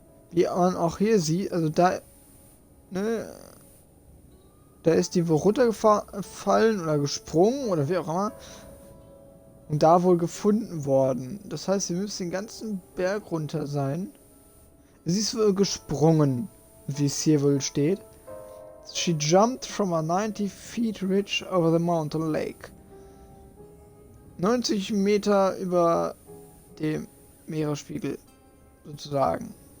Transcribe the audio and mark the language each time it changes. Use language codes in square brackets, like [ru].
[de] Wie man auch hier sieht, also da, ne, da ist die wohl runtergefallen oder gesprungen oder wie auch immer. Und da wohl gefunden worden. Das heißt, sie müsste den ganzen Berg runter sein. Sie ist wohl gesprungen, wie es hier wohl steht. [en] She jumped from a 90 feet ridge over the mountain lake. [de] 90 Meter über dem Meeresspiegel, sozusagen.